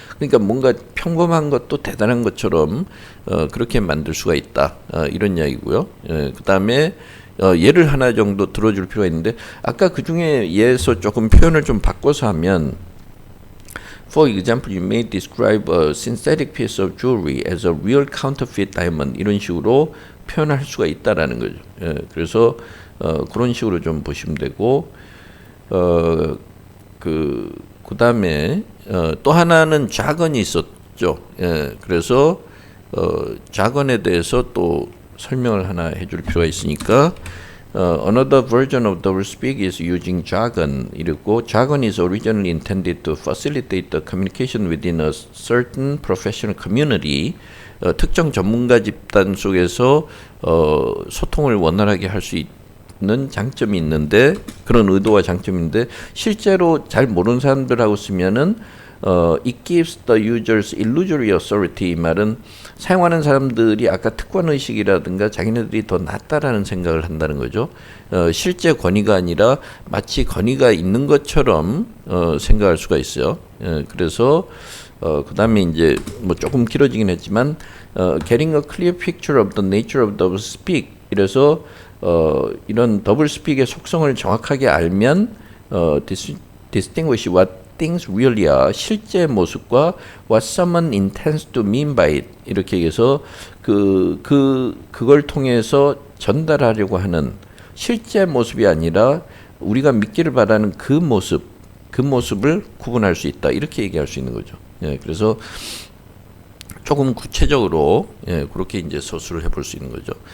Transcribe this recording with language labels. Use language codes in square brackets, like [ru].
[ko] 그러니까 뭔가 평범한 것도 대단한 것처럼 그렇게 만들 수가 있다. 이런 이야기고요. 그 다음에 예를 하나 정도 들어줄 필요가 있는데 아까 그 중에 예에서 조금 표현을 좀 바꿔서 하면 [en] For example, you may describe a synthetic piece of jewelry as a real counterfeit diamond. [ko] 이런 식으로 표현할 수가 있다라는 거죠. 그래서 그런 식으로 좀 보시면 되고 그 다음에 또 하나는 자건이 있었죠. 그래서 자건에 대해서 또 설명을 하나 해줄 필요가 있으니까 [en] another version of double speak is using jargon. [ko] 이랬고 jargon is originally intended to facilitate the communication within a certain professional community. 특정 전문가 집단 속에서 소통을 원활하게 할 수 있는 장점이 있는데 그런 의도와 장점이 있는데 실제로 잘 모르는 사람들하고 쓰면은 [en] it gives the users illusory authority. [ko] 이 말은 사용하는 사람들이 아까 특권 의식이라든가 자기네들이 더 낫다라는 생각을 한다는 거죠. 실제 권위가 아니라 마치 권위가 있는 것처럼 생각할 수가 있어요. 그래서 그 다음에 이제 뭐 조금 길어지긴 했지만 [en] getting a clear picture of the nature of double speak. [ko] 이래서 이런 더블 스픽의 속성을 정확하게 알면 [en] distinguish what things really are. [ko] 실제 모습과 [en] what someone intends to mean by it. [ko] 이렇게 해서 그걸 통해서 전달하려고 하는 실제 모습이 아니라 우리가 믿기를 바라는 그 모습을 구분할 수 있다. 이렇게 얘기할 수 있는 거죠. 그래서 조금 구체적으로 그렇게 이제 서술을 해볼 수 있는 거죠.